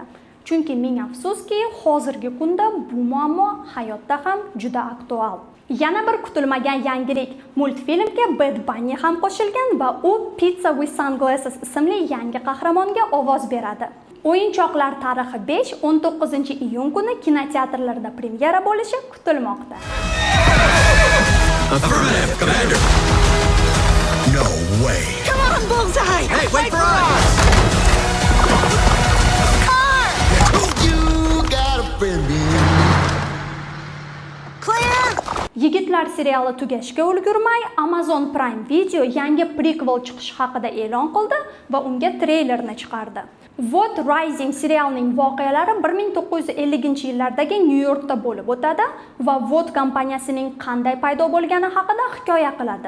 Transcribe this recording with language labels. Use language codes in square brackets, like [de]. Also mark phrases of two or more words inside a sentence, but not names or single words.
[uz] Chunki ming afsuski, hozirgi kunda bu muammo hayotda ham juda aktual. Yana bir kutilmagan yangilik, multfilmga Bad Bunny ham qo'shilgan va u Pizza with Sunglasses ismli yangi qahramonga ovoz beradi. O'yinchoqlar tarixi 5 19-iyun kuni kinoteatrlarda premyera bo'lishi kutilmoqda. [en] Affirmative, Commander. No way. Come on, Bullseye! Hey, wait for us! You got a friend in me. Clear! [uz] Yigitlar seriali tugashga ulgurmay, Amazon Prime Video yangi prequel chiqishi haqida e'lon qildi va unga treylerni chiqardi. What Rising serialining voqealari 1950-yillardagi Nyu-Yorkda bo'lib o'tadi va What kompaniyasining qanday paydo bo'lgani haqida hikoya qiladi.